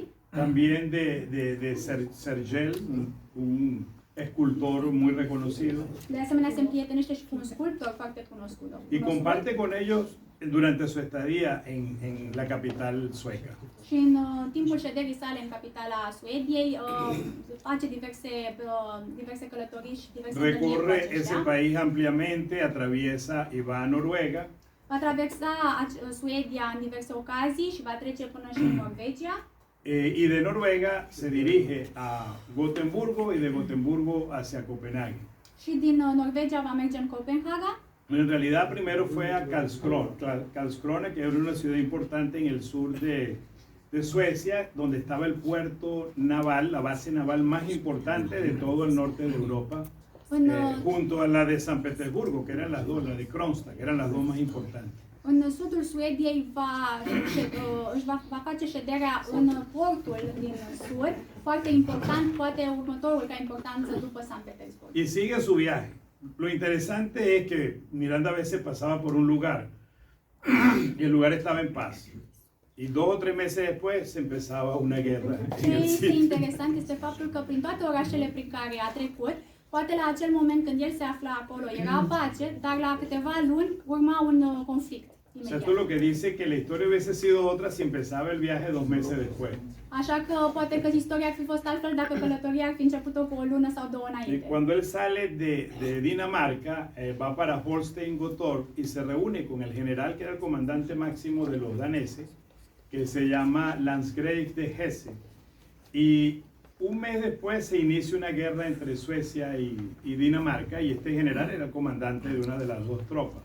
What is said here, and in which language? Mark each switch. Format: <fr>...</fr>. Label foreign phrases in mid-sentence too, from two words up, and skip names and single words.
<es>También de Sergel, un escultor muy reconocido.</es> <ro>De asemenea, se împrietenește și cu un sculptor foarte cunoscut.</ro> <es>Y comparte con ellos durante su estadía en la capital sueca.</es> <ro>Și în timpul șederii sale în capitala Suediei, face diverse călătorii și diverse întâlniri cu</ro> <es>Recorre ese</es> <ro>aceștia.</ro> <es>país ampliamente, atraviesa y va a Noruega.</es> <ro>Va traversa Suedia în diverse ocazii și va trece până și în Norvegia.</ro> <es>Y de Noruega se dirige a Gotemburgo y de Gotemburgo hacia Copenhague.</es> <ro>Și din Norvegia va merge în Copenhaga.</ro> <es>En realidad primero fue a Karlskrona, que era una ciudad importante en el sur de Suecia, donde estaba el puerto naval, la base naval más importante de todo el norte de Europa, junto a la de San Petersburgo, que eran las dos, la de Kronstadt, que eran las dos más importantes.</es> <ro>În sudul Suediei va face șederea în portul din sud, foarte important, poate următorul ca importanță după San Petersburg.</ro> <es>Y sigue su viaje. Lo interesante es que Miranda a veces pasaba por un lugar y el lugar estaba en paz. Y 2 o 3 meses después se empezaba una guerra</es> <ro>Ce</ro> <es>en el</es> <ro>este</ro> <es>sitio.</es> <ro>interesant este faptul că prin toate orașele prin care a trecut, poate la acel moment când el se afla acolo era pace, dar la câteva luni urma un conflict.</ro> <es>O sea, esto es lo que dice que la historia hubiese sido otra si empezaba el viaje 2 meses después.</es> <ro>Așa că poate că istoria ar fi fost altfel dacă călătoria ar fi început-o cu o lună sau două</ro> <es>Y</es> <ro>înainte.</ro> <es>cuando él sale de Dinamarca, va para Holstein Gottorp y se reúne con el general que era el comandante máximo de los daneses, que se llama Landgrave de Hesse. Y un mes después se inicia una guerra entre Suecia y Dinamarca, y este general era el comandante de una de las dos tropas.</es>